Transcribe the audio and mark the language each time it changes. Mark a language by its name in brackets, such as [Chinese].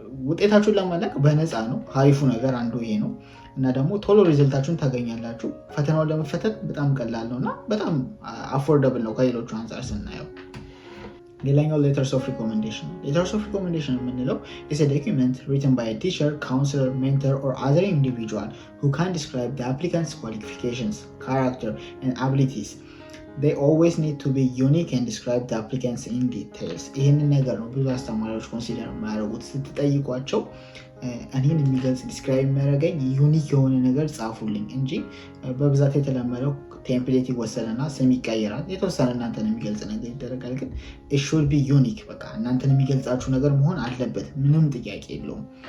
[Amharic] ውጤታችሁን ለመላክ በነፃ ነው። ሀሪፉ ነገር አንዱ ይሄ ነው እና ደግሞ ቶሎ ሪዘልታችሁን ታገኛላችሁ። ፈተናውን ለመፈተን በጣም ቀላል ነው እና በጣም አፎርደብል ነው ከሌሎቹ አንጻር ስናየው። ሌላኛው ሌተርስ ኦፍ ሪኮሜንዴሽን ነው። ሌተርስ ኦፍ ሪኮሜንዴሽን የምንለው [English] is a document written by a teacher, counselor, mentor or other individual who can describe the applicant's qualifications, character and abilities. They always need to be unique and describe the applicants in details. [Amharic] ይህንን ነገር ነው ብዙ አስተማሪዎች ኮንሲደር የሚያደርጉት። ስትጠይቋቸው እኔን የሚገልጽ ዲስክራይብ የሚያደርገኝ ዩኒክ የሆነ ነገር ጻፉልኝ እንጂ በብዛት የተለመደው ቴምፕሌት ይወሰንና ስም ይቀየራል። የተወሰነ እናንተን የሚገልጽ ነገር ይደረጋል። ግን [English] it should be unique። [Amharic] በቃ እናንተን የሚገልጻችሁ ነገር መሆን አለበት። ምንም ጥያቄ የለውም።